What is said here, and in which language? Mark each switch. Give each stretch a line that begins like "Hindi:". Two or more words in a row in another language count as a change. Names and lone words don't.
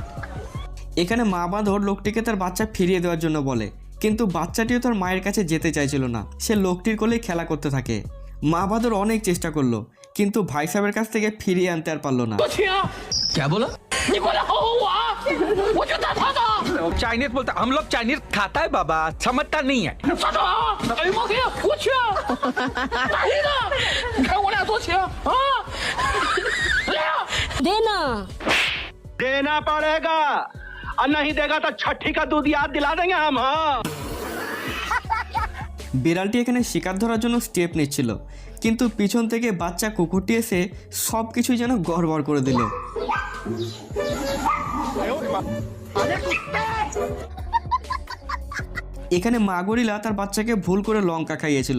Bangla: এখানে মা বাঁদর লোকটিকে তার বাচ্চা ফিরিয়ে দেওয়ার জন্য বলে, কিন্তু বাচ্চাটিও তার মায়ের কাছে যেতে চাইছিল না। সে লোকটির কোলেই খেলা করতে থাকে। মা বাঁদর অনেক চেষ্টা করলো, কিন্তু ভাই সাহেবের কাছ থেকে ফিরিয়ে আনতে আর পারলো না।
Hindi: चाइनीज बोलता, हम लोग चाइनीज खाता है बाबा, समझता नहीं है। देना देना पड़ेगा, और नहीं देगा तो छठी का दूध याद दिला देंगे हम। हाँ,
Bangla: বিড়ালটি এখানে শিকার ধরার জন্য স্টেপ নিচ্ছিল, কিন্তু পিছন থেকে বাচ্চা কুকুরটি এসে সব কিছুই যেন গড়বড় করে দিল। এখানে মা গরিলা তার বাচ্চাকে ভুল করে লঙ্কা খাইয়েছিল।